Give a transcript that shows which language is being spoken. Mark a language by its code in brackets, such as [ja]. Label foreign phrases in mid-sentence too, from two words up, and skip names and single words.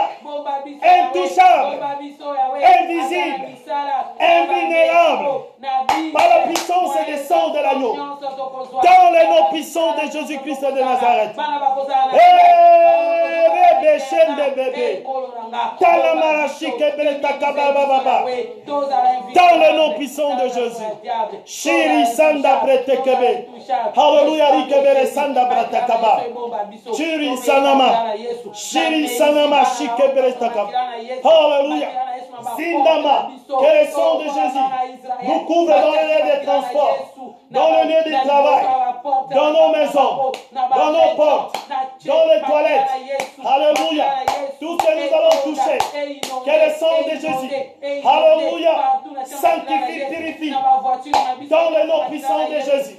[fr] Intouchable, invisible, invulnérable, par la puissance et le sang de l'agneau. Dans le nom puissant de Jésus-Christ de Nazareth. Dans le nom puissant de Jésus. Shiri Sanda Pretekebe. Alléluia, Rikebere Sanda Bratakaba. Shiri Sanama. Shiri Sanama Shikebere Takaba. Alléluia. Zindama. Que le sang de Jésus nous couvre dans le lieu de transport, dans le lieu de travail, dans nos maisons, dans nos portes, dans les toilettes. Alléluia. Tout ce que nous allons toucher, que le sang de Jésus, alléluia, sanctifie, purifie, dans le nom puissant de Jésus.